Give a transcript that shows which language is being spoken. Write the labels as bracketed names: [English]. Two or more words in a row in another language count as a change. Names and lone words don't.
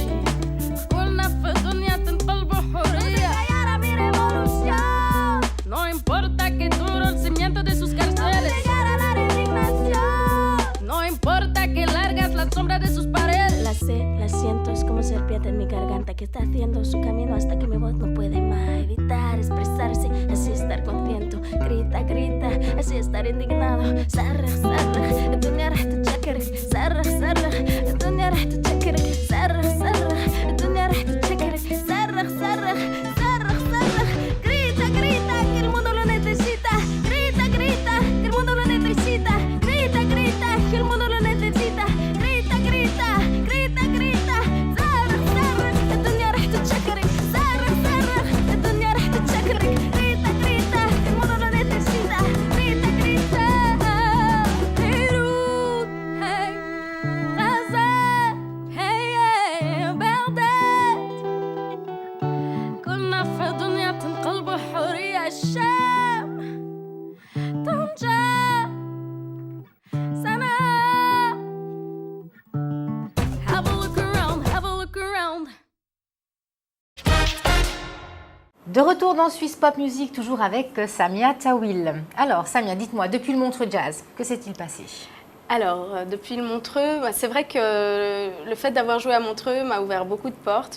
[Arabic] قلنا في دنيا تنقلب حرية [Spanish] llegar a mi revolución. No importa que duro el cimiento de sus carteles. Llegar a la resignación. No importa que largas la sombra de sus paredes. La sé, la siento, es como serpiente en mi garganta que está haciendo su camino hasta que mi voz no puede más evitar expresarse, así estar consciente. Grita, grita, así estar indignado. [Arabic] صرّخ، صرّخ, الدنيا راح تتشكرك. صرّخ، صرّخ, الدنيا راح تتشكرك. صرّخ، صرّخ, الدنيا راح تتشكرك. صرّخ، صرّخ، صرّخ، صرّخ. [Spanish] Grita, grita, que el mundo lo necesita. Grita, grita, que el mundo lo necesita. Grita, grita, que el mundo lo necesita. Grita, grita, grita, grita. [Arabic] صرّخ، صرّخ, الدنيا راح تتشكرك. صرّخ، صرّخ, الدنيا راح تتشكرك. [Spanish] Grita, grita, que el mundo lo necesita. Grita, grita. Beirut, hey, Gaza, hey, hey, Baghdad. [Arabic] كنا في دنيا تنقلب حرية. الشام، طنجة، صنعاء. [English] Have a look around, have a look around. [French] De retour dans Swiss Pop Music, toujours avec Samia Tawil. Alors Samia, dites-moi, depuis le Montreux Jazz, que s'est-il passé? Alors, depuis le Montreux, c'est vrai que le fait d'avoir joué à Montreux m'a ouvert beaucoup de portes.